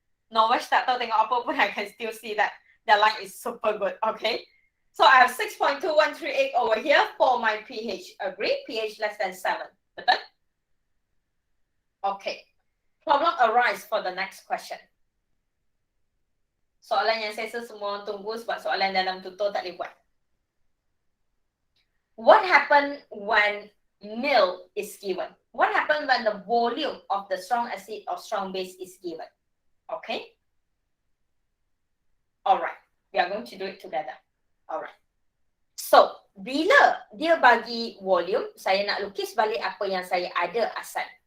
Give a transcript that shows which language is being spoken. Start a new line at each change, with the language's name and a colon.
Malay: Nowash tak tahu tengok apa pun,
English: I can still see that. Their line is super good. Okay. So I have 6.2138 over here for my pH. Agree? pH less than 7.
Malay: Betul?
English: Okay. Problem arise for the next question.
Malay: Soalan yang saya semua tunggu sebab soalan dalam tutor tak boleh buat.
English: What happened when mil is given? What happened when the volume of the strong acid or strong base is given? Okay. Alright. We are going to do it together. Alright. So,
Malay: bila dia bagi volume, saya nak lukis balik apa yang saya ada asal.